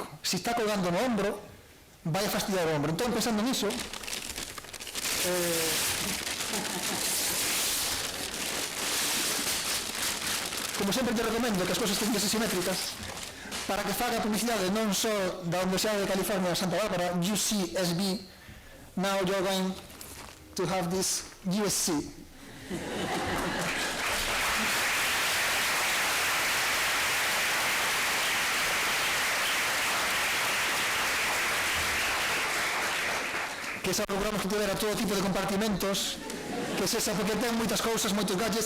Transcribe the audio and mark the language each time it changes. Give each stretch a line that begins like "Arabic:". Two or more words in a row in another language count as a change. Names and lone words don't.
Galician: Se está colgando no ombro, vai a fastidiar o ombro. Entón, pensando niso, como sempre te recomendo que as cousas teñen que ser simétricas, para que faga publicidade non só da Universidade de California Santa Bárbara, UCSB.
English: Now you're going to have this USC.
Galician: Que xa procuramos que tivera todo tipo de compartimentos, que sexa, porque ten moitas cousas, moitos gadgets.